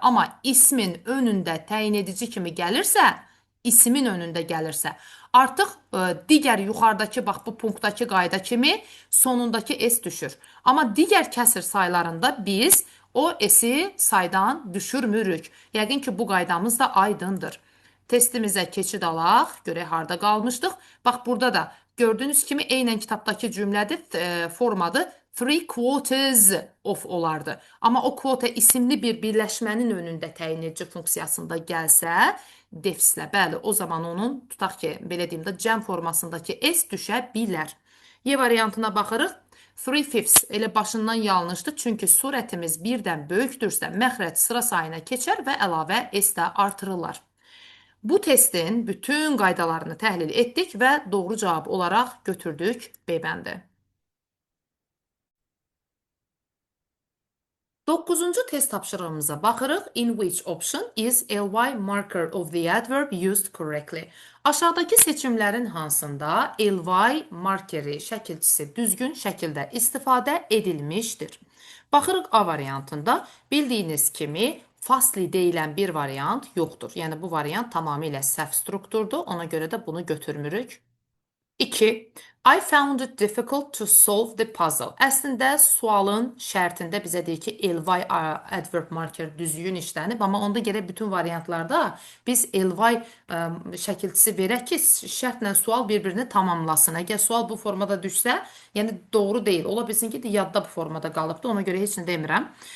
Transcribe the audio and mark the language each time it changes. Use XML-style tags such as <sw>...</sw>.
<az>Amma ismin önündə təyin edici kimi gəlirsə, ismin önündə gəlirsə, artıq digər yuxarıdakı, bax bu punktdakı qayda kimi sonundakı s düşür. Amma digər kəsir saylarında biz o s-i saydan düşürmürük. Yəqin ki, bu qaydamız da aydındır. Testimizə keçid alaq, görək harda qalmışdıq. Bax burada da gördüyünüz kimi eynən kitabdakı cümlədir, formadır.</az> <en>Three quarters of</en> <az>olardı. Amma o quota isimli bir birləşmənin önündə təyin edici funksiyasında gəlsə, defislə, bəli, o zaman onun, tutaq ki, belə deyim də, cəm formasındakı s düşə bilər. Y variantına baxırıq. 3/5 elə başından yanlışdır, çünki surətimiz birdən böyükdürsə, məxrəc sıra sayına keçər və əlavə s də artırırlar. Bu testin bütün qaydalarını təhlil etdik və doğru cavab olaraq götürdük B bəndi. 9-cu test tapşırığımıza baxırıq.</az> <en>In which option is ly marker of the adverb used correctly?</en> <az>Aşağıdakı seçimlərin hansında ly markeri şəkilçisi düzgün şəkildə istifadə edilmişdir? Baxırıq A variantında. Bildiyiniz kimi fasli deyilən bir variant yoxdur. Yəni bu variant tamamilə səhv strukturdur. Ona görə də bunu götürmürük. 2.</az> <en>I found it difficult to solve the puzzle.</en> <az>Əslində sualın şərtində bizə deyir ki, ly adverb marker düzgün işlənib, amma onda gərək bütün variantlarda biz ly şəkilçisi verək ki, şərtlə sual bir-birini tamamlasın. Əgər sual bu formada düşsə, yəni doğru deyil. Ola bilsin ki, yadda bu formada qalıbdı, ona görə heç nə demirəm.</az>